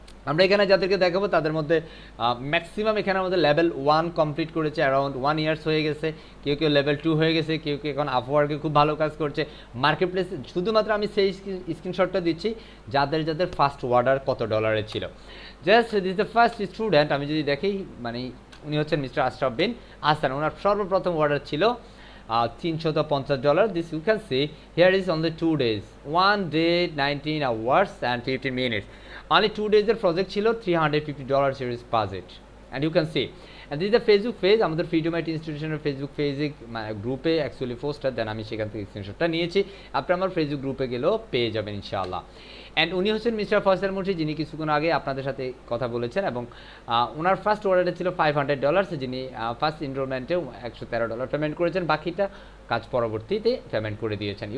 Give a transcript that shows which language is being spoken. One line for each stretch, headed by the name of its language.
Bangla: আমরা এখানে যাদেরকে দেখাবো তাদের মধ্যে ম্যাক্সিমাম এখানে আমাদের লেভেল 1 কমপ্লিট করেছে, অ্যারাউন্ড 1 ইয়ার্স হয়ে গেছে, কেউ কেউ লেভেল 2 হয়ে গেছে, কেউ কেউ এখন আপওয়ার্কে খুব ভালো কাজ করছে, মার্কেট প্লেসে। শুধুমাত্র আমি সেই স্ক্রিনশটটা দিচ্ছি যাদের যাদের ফার্স্ট অর্ডার কত ডলারের ছিল।
English: just this the first student,
Bangla: আমি যদি দেখি, মানে উনি হচ্ছেন মিস্টার আশরাফ বিন আহসান। ওনার সর্বপ্রথম অর্ডার ছিল $350.
English: This you can see here is only 2 days, 1 day 19 hours and 15 minutes. Only 2 days
Bangla: এর প্রজেক্ট ছিল,
English: $350 series budget, and you can see. And this is the Facebook page,
Bangla: আমাদের ফ্রিডম আইটি ইনস্টিটিউশনের ফেসবুক পেজে গ্রুপে actually poster দেন, আমি সেখান থেকে স্ক্রিনশটটা নিয়েছি। আপনি আমার ফেসবুক গ্রুপে গেলেও পেয়ে যাবেন ইনশাআল্লাহ। অ্যান্ড উনি হচ্ছেন মিস্টার ফয়সাল মুন্সি, যিনি কিছুক্ষণ আগে আপনাদের সাথে কথা বলেছেন, এবং ওনার ফার্স্ট অর্ডারটা ছিল $500, যিনি ফার্স্ট ইনরোলমেন্টে $113 পেমেন্ট করেছেন, বাকিটা কাজ পরবর্তীতে পেমেন্ট করে দিয়েছেন।